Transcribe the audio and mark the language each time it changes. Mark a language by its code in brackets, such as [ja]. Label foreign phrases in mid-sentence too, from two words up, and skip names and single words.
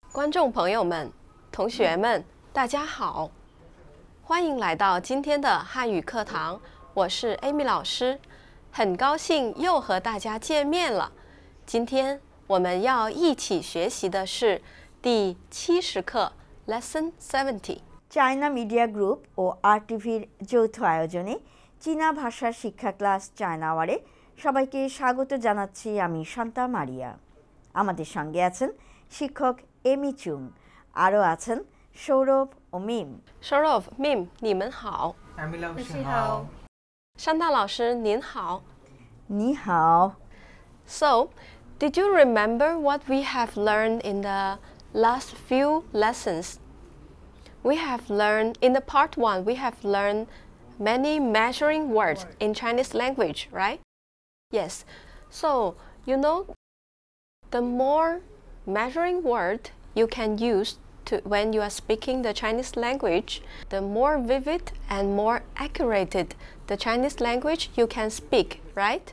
[zh] 观众朋友们、同学们，大家好，欢迎来到今天的汉语课堂，我是 Amy 老师，很高兴又和大家见面了。今天我们要一起学习的是第70课 Lesson 70。 [bn] চায়না মিডিয়া গ্রুপ ও RTVর যৌথ আয়োজনে চীনা ভাষা শিক্ষা ক্লাস চায়না আওয়ারে সবাইকে স্বাগত জানাচ্ছি আমি শান্তা মারিয়া। আমাদের সঙ্গে আছেন শিক্ষক এমি চুং, আরও আছেন সৌরভ ও মিম। [zh] Sorof, Mim, 你们好。 Amy 老师好。山大老师您好。你好。 [en] So, did you remember what we have learned in the last few lessons? We have learned, in the part 1, we have learned many measuring words in Chinese language, right? Yes. So, you know, the more measuring word you can use when you are speaking the Chinese language, the more vivid and more accurate the Chinese language you can speak, right?